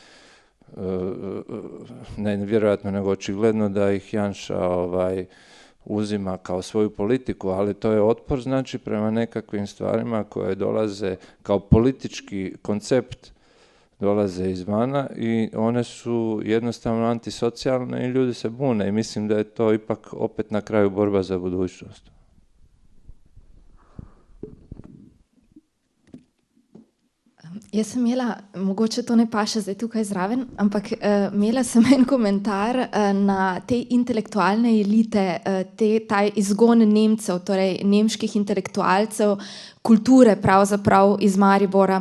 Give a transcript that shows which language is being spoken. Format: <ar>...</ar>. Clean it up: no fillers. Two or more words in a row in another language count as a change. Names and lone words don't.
<hr>ne vjerojatno, nego očigledno da ih Janša uzima kao svoju politiku, ali to je otpor znači prema nekakvim stvarima koje dolaze kao politički koncept, dolaze izvana i one su jednostavno antisocijalne i ljudi se bune i mislim da je to ipak opet na kraju borba za budućnost.</hr> <sl>Jaz sem imela, mogoče to ne paše zdaj tukaj zraven, ampak imela sem en komentar na te intelektualne elite, ta izgon Nemcev, torej nemških intelektualcev, kulture pravzaprav iz Maribora.</sl>